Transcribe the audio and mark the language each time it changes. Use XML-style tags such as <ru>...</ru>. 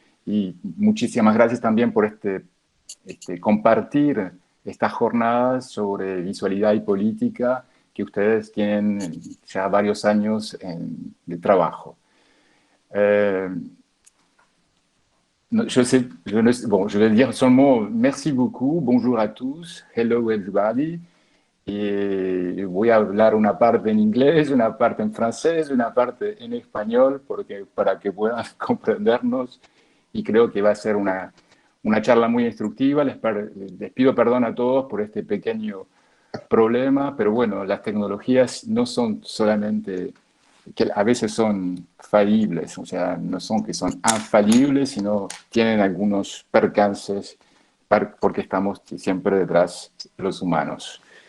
<es>Y muchísimas gracias también por compartir estas jornadas sobre visualidad y política que ustedes tienen ya varios años de trabajo.</es> <fr>Je vais dire seulement merci beaucoup, bonjour à tous,</fr> <en>hello everybody.</en> <es>Y voy a hablar una parte en inglés, una parte en francés, una parte en español, para que puedan comprendernos. Y creo que va a ser una charla muy instructiva. Les pido perdón a todos por este pequeño problema, pero bueno, las tecnologías no son solamente, que a veces son falibles, o sea, no son que son infalibles, sino tienen algunos percances porque estamos siempre detrás de los humanos.</es>